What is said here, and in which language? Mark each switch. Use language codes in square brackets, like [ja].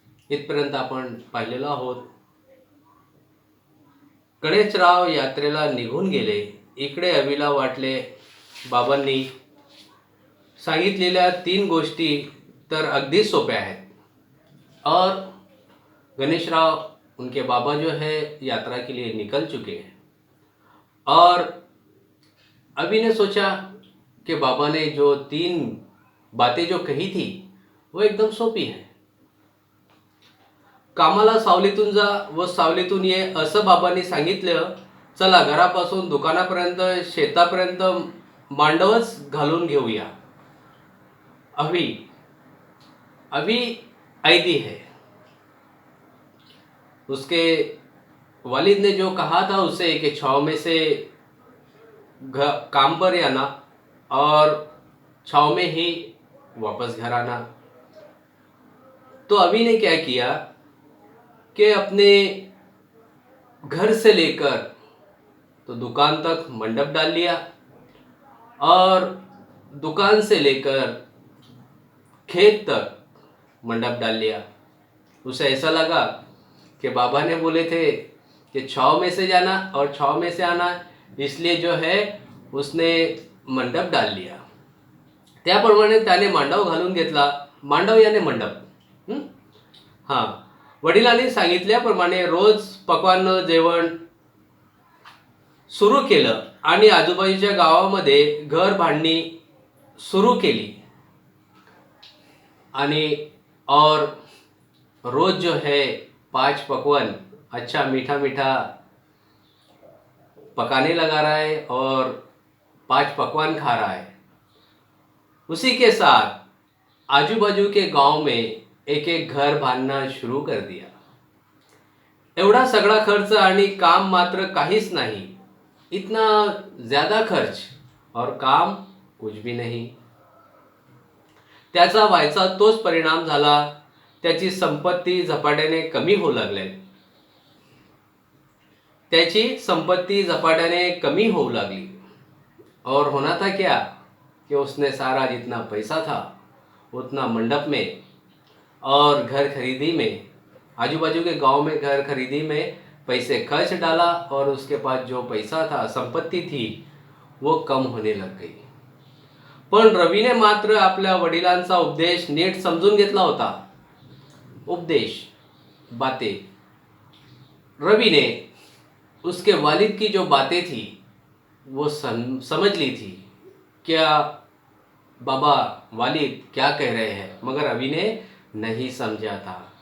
[mr] इथपर्यंत आपण पाहिलेलो आहोत. गणेशराव यात्रेला निघून गेले. इकडे अवीला वाटले बाबांनी सांगितलेल्या तीन गोष्टी तर अगदी सोप्या आहेत. [hi] और गणेशराव उनके बाबा जो है यात्रा के लिए निकल चुके हैं. और अभी ने सोचा कि बाबा ने जो तीन बातें जो कही थी वो एकदम सोपी है. [mr] कामाला सावलीतून जा व सावलीतून ये असं बाबांनी सांगितलं. चला घरापासून दुकानापर्यंत शेतापर्यंत मांडवच घालून घेऊया. [hi] अभी अभी ऐदी है. उसके वालिद ने जो कहा था उसे कि छाव में से काम पर आना और छाव में ही वापस घर आना. तो अभी ने क्या किया कि अपने घर से लेकर तो दुकान तक मंडप डाल लिया और दुकान से लेकर खेत तक मंडप डाल लिया. उसे ऐसा लगा कि बाबा ने बोले थे कि छाव में से जाना और छाव में से आना, इसलिए जो है उसने मंडप डाल लिया. [mr] त्याप्रमाणे त्याने मांडव घालून घेतला. मांडव याने मंडप. हां, वडिलांनी सांगितल्याप्रमाणे रोज पक्वान्न जेवण सुरू केलं आणि आजूबाजूच्या गावामध्ये घर बांधणी सुरू केली. [hi] आणि और रोज जो है 5 पकवान अच्छा मीठा मीठा पकाने लगा रहा है और 5 पकवान खा रहा है. उसी के साथ आजू बाजू के गांव में एक एक घर बांधना शुरू कर दिया. [mr] एवढा सगळा खर्च आणि काम मात्र काहीच नाही. [hi] इतना ज्यादा खर्च और काम कुछ भी नहीं. [mr] त्याचा व्हायचा तोच परिणाम झाला. त्याची संपत्ती झपाट्याने कमी होऊ लागली. [hi] और होना था क्या कि उसने सारा जितना पैसा था उतना मंडप में और घर खरीदी में, आजू बाजू के गांव में घर खरीदी में पैसे खर्च डाला और उसके पास जो पैसा था, संपत्ति थी, वो कम होने लग गई. [mr] पण रवीने मात्र आपल्या वडिलांचा उपदेश नीट समजून घेतला होता. [hi] उपदेश बातें रवि ने उसके वालिद की जो बातें थी वो समझ ली थी. क्या बाबा वालिद क्या कह रहे हैं, मगर अभी ने नहीं समझा था.